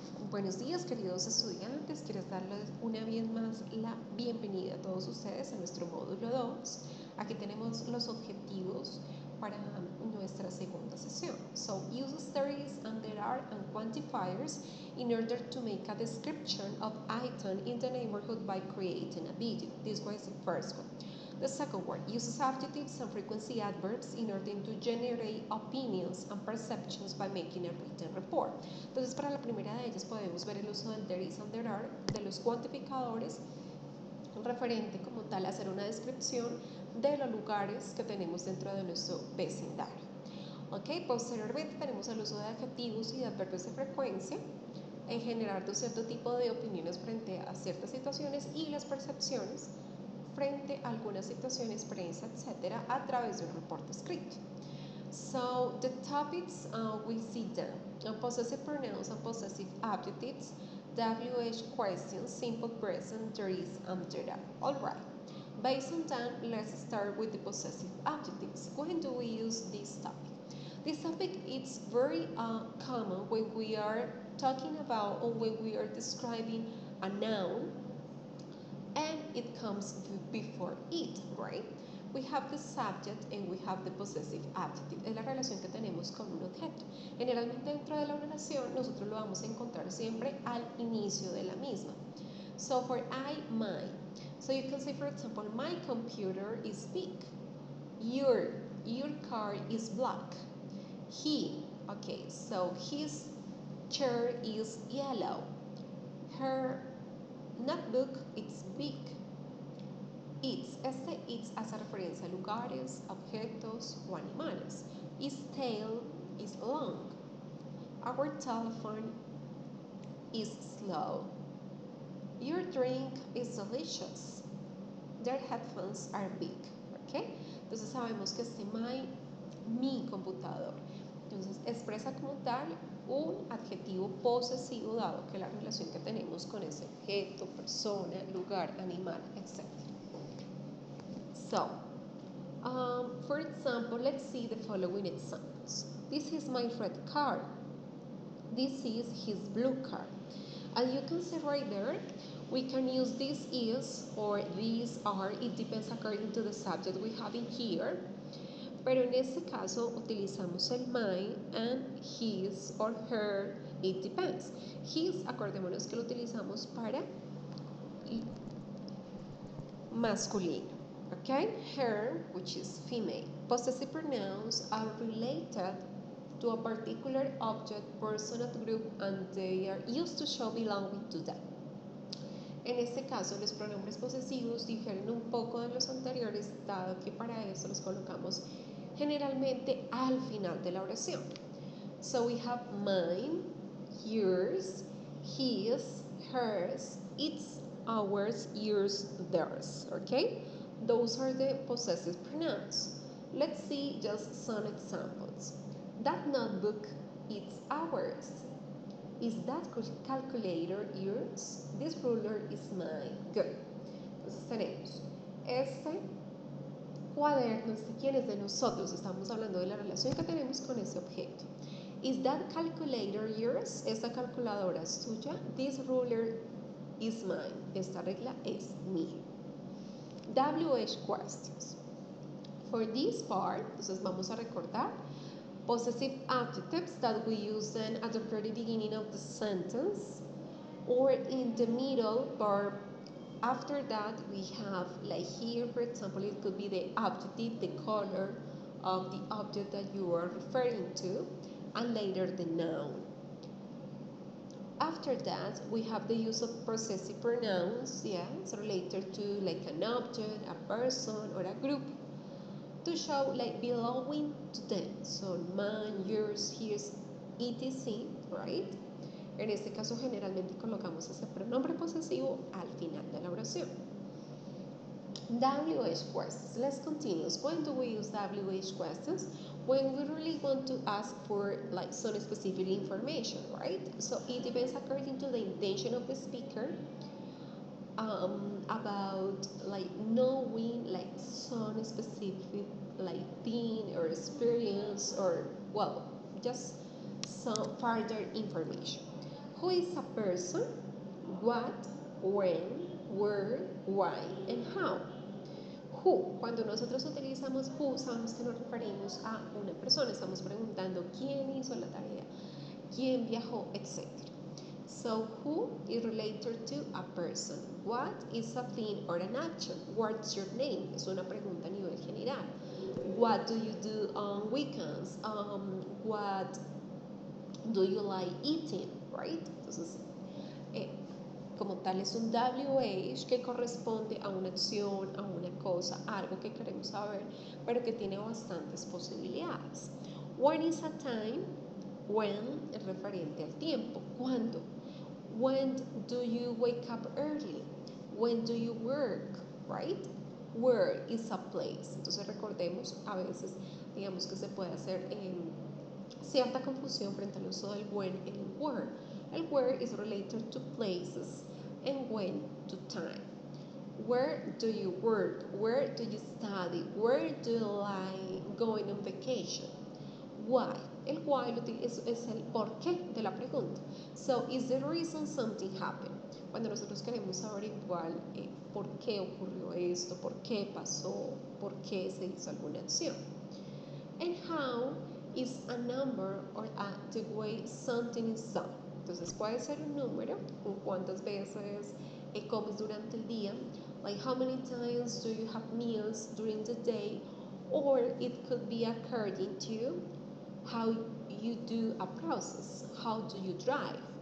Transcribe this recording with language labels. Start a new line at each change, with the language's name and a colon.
Spanish: Buenos días, queridos estudiantes. Quiero darles una vez más la bienvenida a todos ustedes a nuestro módulo 2. Aquí tenemos los objetivos para nuestra segunda sesión.
English: So, use stories and there are and quantifiers in order to make a description of item in the neighborhood by creating a video. This was the first one. The second one uses adjectives and frequency adverbs in order to generate opinions and perceptions by making a written report.
Spanish: Entonces, para la primera de ellas podemos ver el uso del there is and there are, de los cuantificadores, referente como tal a hacer una descripción de los lugares que tenemos dentro de nuestro vecindario. Ok, posteriormente tenemos el uso de adjetivos y de adverbios de frecuencia en generar un cierto tipo de opiniones frente a ciertas situaciones y las percepciones frente a alguna situación, experiencia, etc. a través de un reporte escrito.
English: So the topics we see them: possessive pronouns and possessive adjectives, WH questions, simple present, there is and there are. All right. Based on that, let's start with the possessive adjectives. When do we use this topic? This topic is very common when we are talking about or when we are describing a noun and it comes before it, right? We have the subject and we have the possessive adjective.
Spanish: Es la relación que tenemos con un objeto. Generalmente dentro de la oración nosotros lo vamos a encontrar siempre al inicio de la misma.
English: So for I, my. So you can say, for example, my computer is big. Your car is black. He, okay, so his chair is yellow. Her notebook is big.
Spanish: It's hace referencia a lugares, objetos o animales.
English: Its tail is long. Our telephone is slow. Your drink is delicious. Their headphones are big. ¿Okay?
Spanish: Entonces sabemos que mi computador. Entonces expresa como tal un adjetivo posesivo dado que la relación que tenemos con ese objeto, persona, lugar, animal, etc.
English: So, for example, let's see the following examples. This is my red car. This is his blue car. And you can see right there, we can use this is or these are, it depends according to the subject we have in here.
Spanish: Pero en este caso utilizamos el my and his or her,
English: it depends.
Spanish: His, acordémonos que lo utilizamos para masculino.
English: Okay, her, which is female. Possessive pronouns are related to a particular object, person, or group, and they are used to show belonging to them.
Spanish: En este caso, los pronombres posesivos difieren un poco de los anteriores, dado que para eso los colocamos generalmente al final de la oración.
English: So we have mine, yours, his, hers, its, ours, yours, theirs. Okay? Those are the possessive pronouns. Let's see just some examples. That notebook is ours. Is that calculator yours? This ruler is mine. Good.
Spanish: Entonces tenemos este cuaderno, quién es de nosotros. Estamos hablando de la relación que tenemos con ese objeto.
English: Is that calculator yours?
Spanish: Esta calculadora es tuya.
English: This ruler is mine.
Spanish: Esta regla es mía.
English: WH questions. For this part,
Spanish: entonces vamos a recordar
English: possessive adjectives that we use then at the very beginning of the sentence or in the middle, or after that we have, like here for example, it could be the adjective, the color of the object that you are referring to, and later the noun. After that, we have the use of possessive pronouns, yeah, it's related to like an object, a person, or a group, to show like belonging to them. So mine, yours, his, etc., right?
Spanish: En este caso generalmente colocamos ese pronombre posesivo al final de la oración.
English: WH questions. Let's continue. When do we use WH questions? When we really want to ask for like some specific information, right? So it depends according to the intention of the speaker about like knowing like some specific like thing or experience, or well, just some further information. Who is a person? What, when, where, why, and how.
Spanish: Who, cuando nosotros utilizamos who, sabemos que nos referimos a una persona, estamos preguntando quién hizo la tarea, quién viajó, etc.
English: So who is related to a person. What is a thing or an action? What's your name?
Spanish: Es una pregunta a nivel general.
English: What do you do on weekends? What do you like eating? Right?
Spanish: Entonces, como tal es un WH que corresponde a una acción, a una cosa, algo que queremos saber, pero que tiene bastantes posibilidades.
English: When is a time? When
Spanish: es referente al tiempo. ¿Cuándo?
English: When do you wake up early? When do you work? Right? Where is a place?
Spanish: Entonces recordemos, a veces digamos que se puede hacer cierta confusión frente al uso del when y el where.
English: El where is related to places and when to time. Where do you work? Where do you study? Where do you like going on vacation? Why?
Spanish: El why es el por qué de la pregunta.
English: So, is the reason something happened?
Spanish: Cuando nosotros queremos saber igual por qué ocurrió esto, por qué pasó, por qué se hizo alguna acción.
English: And how is a number or the way something is done.
Spanish: Entonces puede ser un número, cuántas veces comes durante el día,
English: like how many times do you have meals during the day, or it could be according to how you do a process. How do you drive?